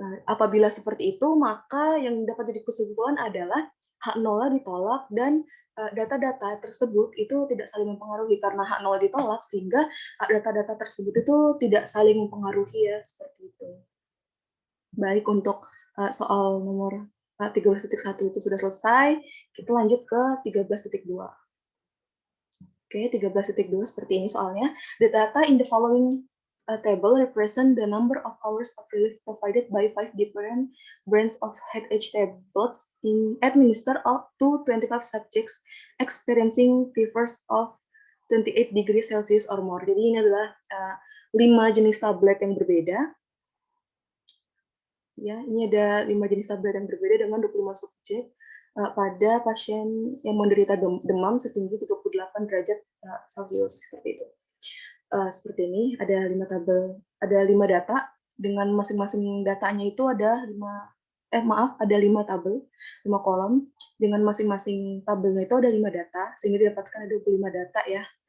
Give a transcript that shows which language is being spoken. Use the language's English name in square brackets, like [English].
[Indonesian] Apabila seperti itu, maka yang dapat jadi kesimpulan adalah H0 ditolak dan data-data tersebut itu tidak saling mempengaruhi karena H0 ditolak sehingga data-data tersebut itu tidak saling mempengaruhi ya seperti itu. Baik, untuk soal nomor 13.1 itu sudah selesai. Kita lanjut ke 13.2. Oke, 13.2 seperti ini soalnya. [English] The data in the following table represent the number of hours of relief provided by 5 different brands of HH tablets administered up to 25 subjects experiencing fevers of 28 degrees Celsius or more. [Indonesian] Jadi ini adalah 5 jenis tablet yang berbeda. Ya, ini ada 5 jenis tablet yang berbeda dengan 25 subjek pada pasien yang menderita demam setinggi 38 derajat Celcius seperti itu. Seperti ini ada 5 tabel, ada 5 data dengan masing-masing datanya itu ada 5 tabel, 5 kolom dengan masing-masing tabelnya itu ada 5 data sehingga didapatkan ada 25 data ya.